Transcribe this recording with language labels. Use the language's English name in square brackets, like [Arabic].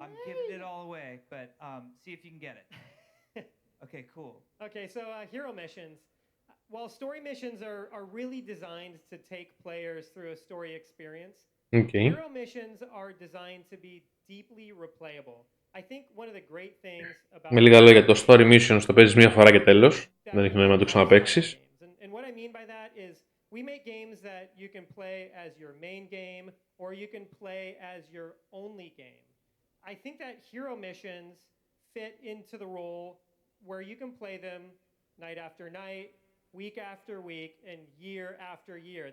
[English] I'm giving it all away, but see if you can get it. Okay, cool. Okay, so hero missions. While story missions are really designed to take players through a story experience, hero missions are designed to be deeply replayable. I think one of the great things about... [Greek] Με λίγα λόγια, το story missions το παίζεις μία φορά και τέλος. Δεν έχει νόημα να το ξαναπαίξεις. [English] And what I mean by that is we make games that you can play as your main game or you can play as your only game. I think that hero missions fit into the role where you can play them night after night, week after week, and year after year.